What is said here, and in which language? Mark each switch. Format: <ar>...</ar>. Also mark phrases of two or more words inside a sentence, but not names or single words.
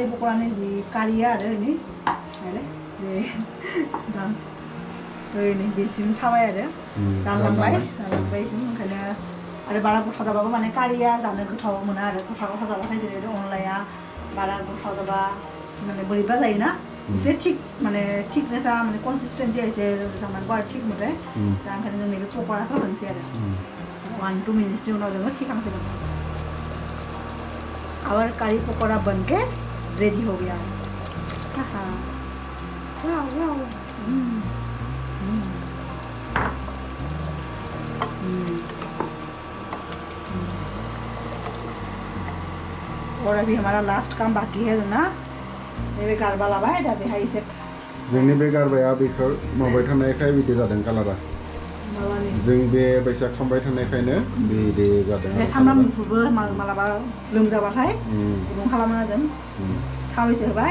<brx>पकरानि जि कारिया आरो एनै बे दा ओरैनो बेसिम थाबाय आरो जालांबाय ओंखायनो आरो बारा गथा जाबाबो माने कारिया जानो गोथाव मोना आरो गथा गथा जाबाथाय जेरै अनलाया बारा गथा जाबा माने बोरैबा जायोना एसे थिग माने थिकनेसा माने कनसिस्टेन्सिया एसे जानांगौ आरो थिग मथे दा ओंखायनो जों नैबे पकराखौ होनोसै आरो 1-2 मिनिट्सनि उनाव जोङो थिखांसिगोन</brx> <hi>और करी पकौड़ा बन के रेडी हो गया वाह वाह और अभी हमारा लास्ट काम बाकी है ना</hi> <brx>बे गारबा लाबाय दा बेहाय एसे जोंनि बे गारबाया बेखौ मावबाय थानायखाय बिदि जादों कालारा जों बे बैसा खामबाय थानायखायनो बिदि जादों बे सामब्राम गुफुरबो मालाबा लोमजाबाथाय गुदुं खालामना जों थाव एसे होबाय</brx>